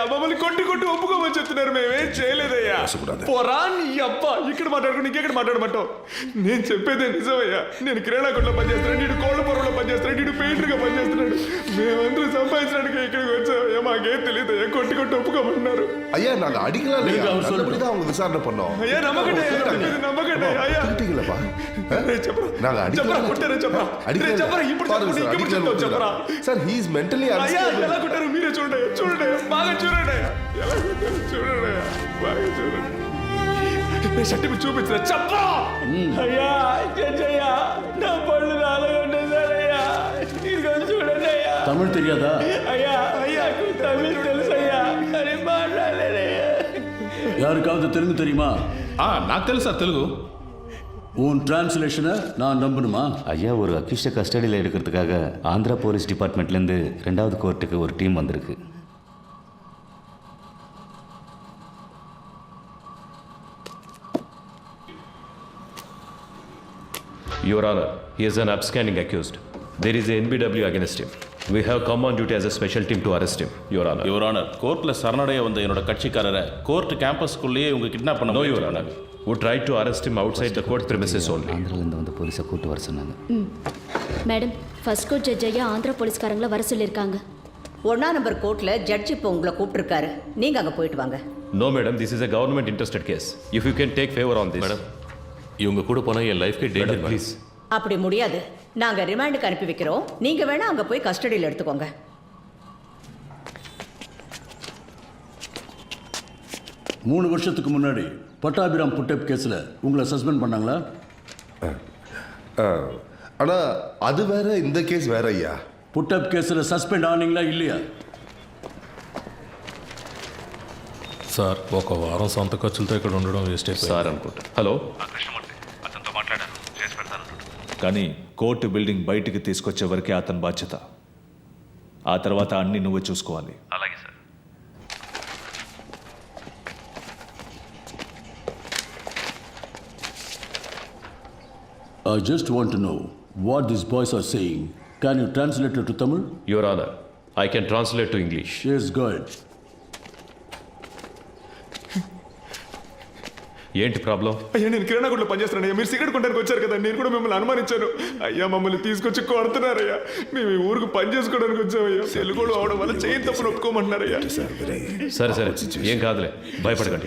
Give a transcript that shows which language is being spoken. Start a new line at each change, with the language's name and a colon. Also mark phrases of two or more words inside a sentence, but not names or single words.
Telugu: మమ్మల్ని కొట్టి ఒప్పుకోమని చెప్తున్నారు. మేమేం చేయలేదయ్యా. పోరా నీ అబ్బా, ఇక్కడ మాట్లాడుకుని ఇంకెక్కడ మాట్లాడమంటావు? నేను చెప్పేదే నిజమయ్యా. నేను కిరాణా కొట్లో పనిచేస్తున్నాడు, నీడు కోళ్ళ పొరలో పనిచేస్తున్నాడు, నీడు పెయింటర్గా పనిచేస్తున్నాడు. మేమందరూ సంపాదించడానికి ఇక్కడికి వచ్చామయ్యా. మాకేం తెలియదయ్యా. కొట్టి ఒప్పుకోమన్నారు.
Tamil: ஐயா, நாங்க அடிக்கலாம் இல்லையா? நல்லபடிதான் அவங்க விசாரணை பண்ணோம்.
Telugu: అయ్యా నమ్మకండి, నమ్మకండి అయ్యా.
Tamil: அடிக்கலப்பா.
Telugu: చెప్పరా,
Tamil: நாங்க
Telugu: చెప్పరా, కొట్టారా చెప్పరా, చెప్పరా, ఇప్పుడు చెప్పు, చెప్పరా. సార్,
English: he is mentally
Telugu: అయ్యా,
English: unstable.
Telugu: ఎలా కొట్టారు మీరే చూడండి, బాగా చూడండి. ఎలా కొట్టారు చూడండి, బాగా చూడండి. శక్తి చూపించిన చెప్పా. అయ్యా, చెయ్యా, నా పళ్ళు రాలగొట్టేశారయ్యా. ఇదిగో చూడండి అయ్యా. తమిళ్ తెలియదా? అయ్యా, తమిళ్ తెలుసయ్యా, కానీ మాట్లాడలేదయ్యా.
Tamil: யாருக்காவது தெலுங்கு தெரியுமா?
Telugu: నాకు తెలుసు సార్ తెలుగు.
Tamil: உன் டிரான்ஸ்லேஷனை நான் நம்பணுமா? ஐயா, ஒரு அக்யூஸ்டை கஸ்டடியில் எடுக்கிறதுக்காக ஆந்திரா போலீஸ் டிபார்ட்மெண்ட்லேருந்து 2வது கோர்ட்டுக்கு ஒரு டீம் வந்திருக்கு.
English: Your Honor, he is an upstanding accused. There is a NBW against him. We have come on duty as a special team to arrest him, Your Honor. Your Honor,
Tamil: கோர்ட்டில் சரணடைய வந்த என்னோட கட்சிக்காரரை கோர்ட் கேம்பஸ்க்குள்ளேயே இவங்க கிட்னாப் பண்ண.
English: No, Your Honor. who tried to arrest him outside the court premises only.
Tamil: ஆந்திராவிலேருந்து வந்து போலீஸை கூட்டு வர சொன்னாங்க.
English: madam first court judge
Tamil: ஐயா ஆந்திரா போலீஸ்காரங்களை வர சொல்லியிருக்காங்க. 1ஆம் நம்பர் கோர்ட்டில் ஜட்ஜ் இப்போ உங்களை கூப்பிட்டுருக்காரு. நீங்கள் அங்கே போயிட்டு வாங்க.
English: No, madam, this is a government interested case. If you can take favor on this.
Tamil: மேடம் இவங்க கூட போனால் என் லைஃப்கே டேஞ்சர்
English: Please.
Tamil: அப்படி முடியாது. நாங்கள் ரிமாண்டுக்கு அனுப்பி வைக்கிறோம். நீங்கள் வேணால் அங்கே போய் கஸ்டடியில் எடுத்துக்கோங்க. மூணு வருஷத்துக்கு முன்னாடி பட்டாபிராம் புட்டப் கேஸில் உங்களை சஸ்பெண்ட் பண்ணாங்களா? ஆனால் அது வேற, இந்த கேஸ் வேற ஐயா. புட்டப் கேஸில் సస్పెండ్ ఆనీங்களா இல்லையா?
Telugu: సార్ ఒక వారం సొంత ఖర్చులతో ఇక్కడ ఉండడం వేస్ట్ అయిపోయింది సార్ అనుకుంటా. హలో, కృష్ణమూర్తి అతనితో మాట్లాడాను, చేసి పెడతాను. కానీ
English: court building
Telugu: బయటికి తీసుకొచ్చే వరకే అతని బాధ్యత. ఆ తర్వాత అన్ని నువ్వే చూసుకోవాలి. అలాగే సార్.
English: I just want to know what these boys are saying. Can you translate it to Tamil? Your Honor, I can translate to English. Yes, go ahead.
Telugu: ఏంటి ప్రాబ్లం? అయ్యా నేను కిరాణా కొట్లో పనిచేస్తున్నాను అయ్యా. మీరు సిగరెట్ కొట్టడానికి వచ్చారు కదా, నేను కూడా మిమ్మల్ని అనుమానించాను. అయ్యా మమ్మల్ని తీసుకొచ్చి కొడుతున్నారయ్యా. మేము ఈ ఊరికి పని చేసుకోవడానికి వచ్చామయ్యా. తెలుగులో అవడం వల్ల చేయి తప్పును ఒప్పుకోమంటున్నారయ్యా. సరే సరే, ఏం కాదులే, భయపడకండి.